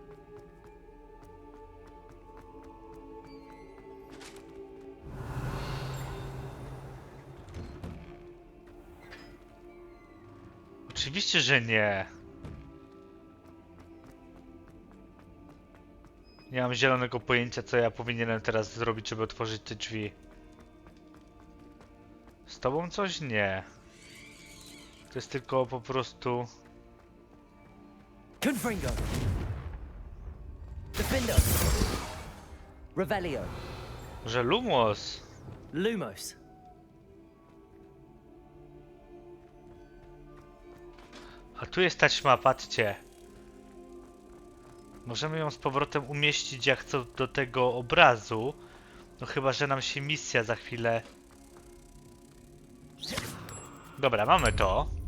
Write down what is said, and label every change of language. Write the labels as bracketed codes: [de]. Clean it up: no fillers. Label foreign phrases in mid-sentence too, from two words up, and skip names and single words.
[pl] Oczywiście, że nie. Nie mam zielonego pojęcia, co ja powinienem teraz zrobić, żeby otworzyć te drzwi. Z tobą coś? Nie. To jest tylko po prostu... [la] Confringo. Defendo. [pl] Revelio. Że Lumos. Lumos. A tu jest taśma, patrzcie. Możemy ją z powrotem umieścić jak co do tego obrazu. No chyba, że nam się misja za chwilę... Dobra, mamy to.